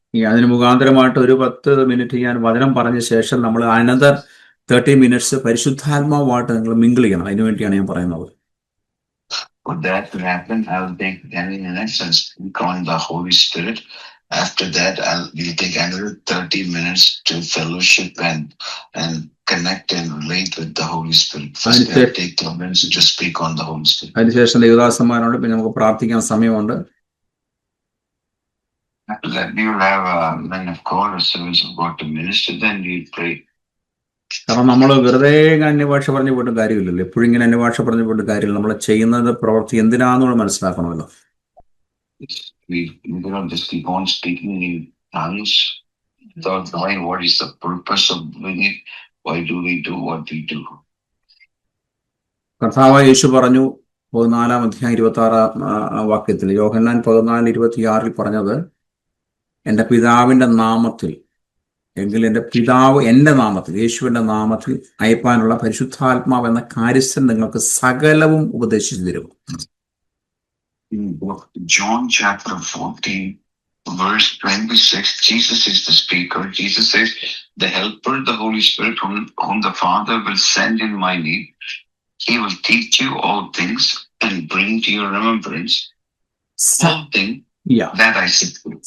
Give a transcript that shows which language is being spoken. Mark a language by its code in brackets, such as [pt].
[ml] അതിന് മുഖാന്തരമായിട്ട് ഒരു 10 മിനിറ്റ് ഞാൻ വചനം പറഞ്ഞ ശേഷം നമ്മൾ [en] another 30 minutes [ml] പരിശുദ്ധാത്മാവുമായിട്ട് നിങ്ങൾ മിങ്കിൾ ചെയ്യണം. അതിനുവേണ്ടിയാണ് ഞാൻ പറയുന്നത്. [en] For that to happen, I will take 10 minutes and speak on the Holy Spirit. After that, we'll take another 30 minutes to fellowship and connect and relate with the Holy Spirit. First, I'll take 10 minutes to just speak on the Holy Spirit. [ml] അതിനുശേഷം ദേവദാസന്മാരുണ്ട്, പിന്നെ നമുക്ക് പ്രാർത്ഥിക്കാൻ സമയമുണ്ട്. [en] After that, we will have a man of God or servants of God to minister. Then we'll pray. [ml] കാരണം നമ്മൾ വെറുതെ അന്യഭാഷ പറഞ്ഞു പോയിട്ട് കാര്യമില്ലല്ലോ. എപ്പോഴും ഇങ്ങനെ അന്യഭാഷ പറഞ്ഞു പോയിട്ട് കാര്യമില്ല. നമ്മൾ ചെയ്യുന്നത് പ്രവൃത്തി എന്തിനാണെന്നുള്ള മനസ്സിലാക്കണമല്ലോ. [en] We cannot just keep on speaking in tongues without knowing what is the purpose of doing it. Why do we do what we do? [ml] കർത്താവായ യേശു പറഞ്ഞു 14:26 യോഹന്നാൻ 14:26 പറഞ്ഞത്, എൻ്റെ പിതാവിൻ്റെ നാമത്തിൽ, എങ്കിൽ എൻ്റെ പിതാവ് എൻ്റെ നാമത്തിൽ, യേശുവിൻ്റെ നാമത്തിൽ അയപ്പാനുള്ള പരിശുദ്ധാത്മാവ് എന്ന കാര്യസ്ഥൻ നിങ്ങൾക്ക് സകലവും ഉപദേശിച്ചു തരും. [en] In John chapter 14, verse 26, Jesus is the speaker. Jesus says, the helper, the Holy Spirit, whom the Father will send in my name, he will teach you all things and bring to your remembrance all things that I said to you.